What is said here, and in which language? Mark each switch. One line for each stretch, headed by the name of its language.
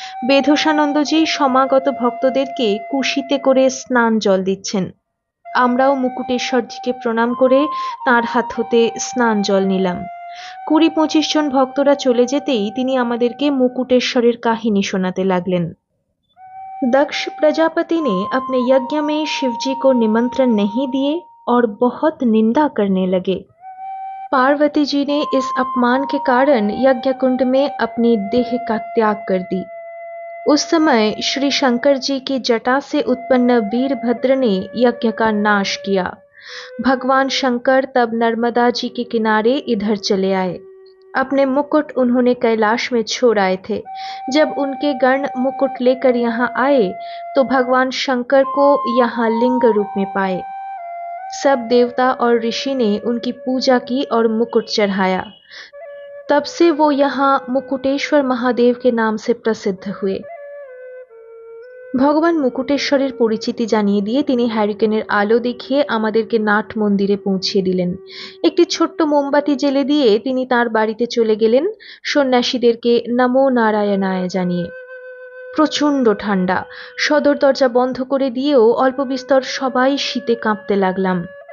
Bangla: বেধসানন্দজি সমাগত ভক্তদেরকে কুশিতে করে স্নান জল দিচ্ছেন। আমরাও মুকুটেশ্বরজিকে প্রণাম করে তাঁর হাত হতে স্নান জল নিলাম। 20-25 জন ভক্তরা চলে যেতেই তিনি আমাদেরকে মুকুটেশ্বরের কাহিনী শোনাতে লাগলেন।
Hindi: दक्ष प्रजापति ने अपने यज्ञ में शिवजी को निमंत्रण नहीं दिए और बहुत निंदा करने लगे। पार्वती जी ने इस अपमान के कारण यज्ञ कुंड में अपनी देह का त्याग कर दी। उस समय श्री शंकर जी की जटा से उत्पन्न वीरभद्र ने यज्ञ का नाश किया। भगवान शंकर तब नर्मदा जी के किनारे इधर चले आए। अपने मुकुट उन्होंने कैलाश में छोड़ आए थे। जब उनके गण मुकुट लेकर यहाँ आए तो भगवान शंकर को यहाँ लिंग रूप में पाए। सब देवता और ऋषि ने उनकी पूजा की और मुकुट चढ़ाया। तब से वो यहाँ मुकुटेश्वर महादेव के नाम से प्रसिद्ध हुए।
Bangla: ভগবান মুকুটেশ্বরের পরিচিতি জানিয়ে দিয়ে তিনি হ্যারিকেনের আলো দেখিয়ে আমাদেরকে নাট মন্দিরে পৌঁছিয়ে দিলেন। একটি ছোট্ট মোমবাতি জেলে দিয়ে তিনি তার বাড়িতে চলে গেলেন সন্ন্যাসীদেরকে নমো নারায়ণায় জানিয়ে। প্রচণ্ড ঠান্ডা। সদর দরজা বন্ধ করে দিয়েও অল্প বিস্তর সবাই শীতে কাঁপতে লাগলাম।